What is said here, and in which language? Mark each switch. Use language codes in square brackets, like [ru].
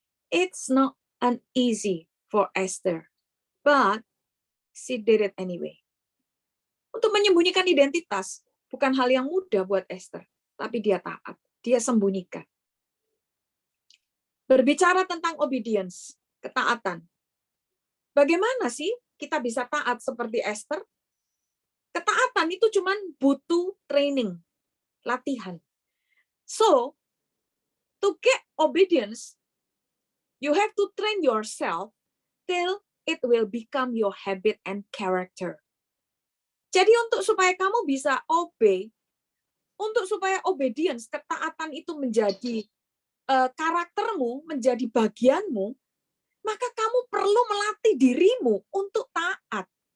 [en] It's not easy for Esther, but she did it anyway. [id] Untuk menyembunyikan identitas bukan hal yang mudah buat Esther, tapi dia taat, dia sembunyikan. Berbicara tentang obedience, ketaatan. Bagaimana sih kita bisa taat seperti Esther? Ketaatan itu cuman butuh training, latihan. [en] So, to get obedience, you have to train yourself till it will become your habit and character. [id] Jadi untuk supaya kamu bisa obey, untuk supaya obedience, ketaatan itu menjadi karaktermu, menjadi bagianmu, maka kamu perlu melatih dirimu untuk taat.